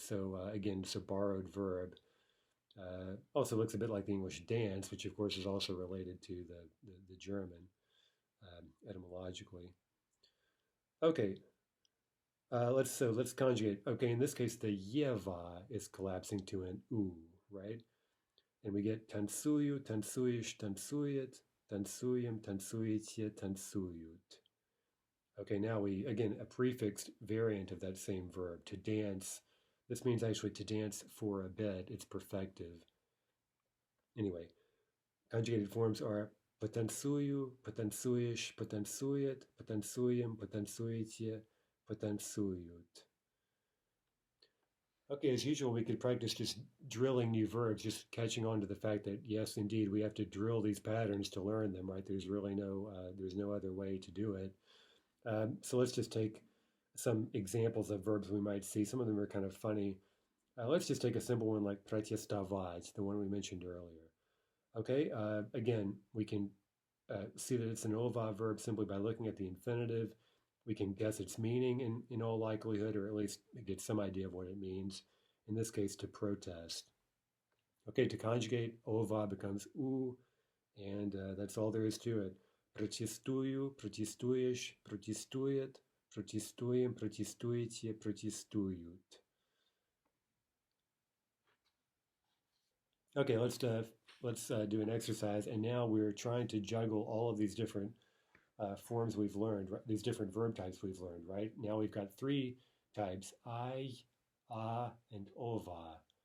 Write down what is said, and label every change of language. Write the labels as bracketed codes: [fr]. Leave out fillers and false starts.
[en] So again, it's a borrowed verb. Also looks a bit like the English dance, which of course is also related to the German etymologically. Okay, let's conjugate. Okay, in this case, the yeva is collapsing to an u, right? And we get [ru] танцую, танцуешь, танцует, танцуем, танцуете, танцуют. [en] Okay, now again, a prefixed variant of that same verb, to dance. This means actually to dance for a bit. It's perfective. Anyway, conjugated forms are [ru] потанцую, потанцуешь, потанцует, потанцуем, потанцуете, потанцуют. [en] Okay, as usual, we could practice just drilling new verbs, just catching on to the fact that, yes, indeed, we have to drill these patterns to learn them, right? There's really there's no other way to do it. So let's just take some examples of verbs we might see. Some of them are kind of funny. Let's just take a simple one like протестовать, the one we mentioned earlier. Okay, again, we can see that it's an ova verb simply by looking at the infinitive. We can guess its meaning in all likelihood, or at least get some idea of what it means. in this case, to protest. Okay, to conjugate, ova becomes u, and that's all there is to it. [ru] Протестую, протестуешь, протестует, протестуем, протестуете, протестуют. [en] Okay, let's do an exercise, and now we're trying to juggle all of these different forms we've learned, these different verb types we've learned, right? Now we've got three types, I, and ova.